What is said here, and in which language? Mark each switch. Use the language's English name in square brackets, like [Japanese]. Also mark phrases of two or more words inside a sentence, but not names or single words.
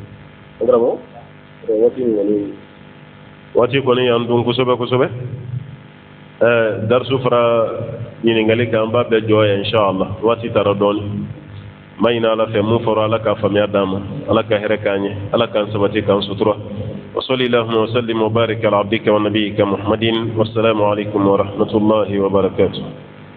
[Bambara] waati kɔni y'an dun kosɛbɛ kosɛbɛ darisu fara ɲininkali kan an b'a bɛɛ jɔ yan inshallah waati taara dɔɔnin ma ɲini ala fɛ mun fɔra ala ka faamuya d'an ma ala ka hɛrɛ k'an ye ala k'an sabati k'an sutura [Arabic] وصلي اللهم وسلم وبارك على عبدك ونبيك محمد والسلام عليكم ورحمة الله وبركاته